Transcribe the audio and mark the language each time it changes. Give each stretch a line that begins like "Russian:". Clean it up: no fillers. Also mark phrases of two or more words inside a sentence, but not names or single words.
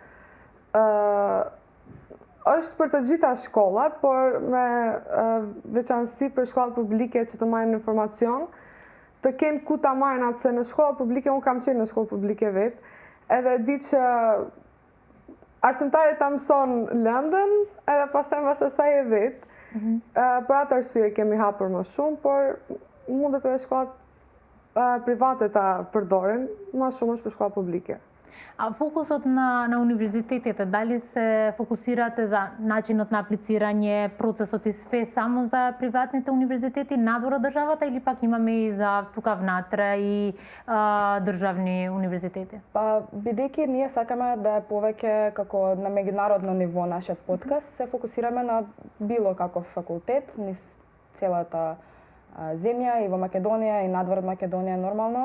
Albanian: Është për të gjitha shkollat, por me veçanësi për shkollat publike që të marrin informacion, të kenë ku ta marrin atë, se në shkolla publike, unë kam qenë në shkollë publike vetë, edhe di që arsimtari ta mëson lëndën, edhe pastaj mbas asaj e vetë. Për atë arsye kemi hapur më shumë, por mundet edhe shkollat private ta përdoren, më shumë është për shkolla publike.
Macedonian: А фокусот на универзитетите, дали се фокусирате за начинот на аплицирање, процесот и све само за приватните универзитети надвор од државата или пак имаме и за тука внатре и државни универзитети? Па, бидејќи ние сакаме да е повеќе како на меѓународно ниво нашиот подкаст, се фокусираме на било каков факултет низ целата земја и во Македонија и надвор од Македонија нормално.